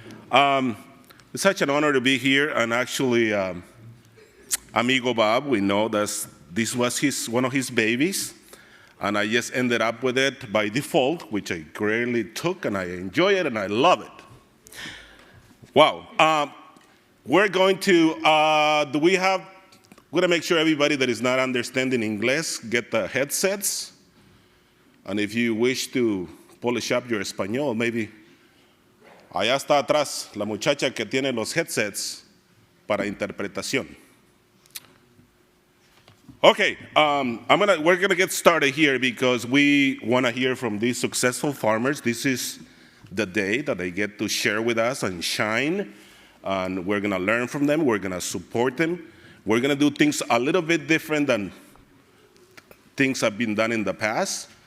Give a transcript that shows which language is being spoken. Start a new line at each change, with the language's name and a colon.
English: It's such an honor to be here, and actually, Amigo Bob, we know that this was one of his babies, and I just ended up with it by default, which I greatly took, and I enjoy it, and I love it. Wow. We're going to, we're going to make sure everybody that is not understanding English get the headsets. And if you wish to polish up your español, maybe.
Spanish: Allá está atrás la muchacha que tiene los headsets para interpretación.
English: Okay, we're going to get started here because we want to hear from these successful farmers. This is the day that they get to share with us and shine, and we're going to learn from them. We're going to support them. We're going to do things a little bit different than things have been done in the past.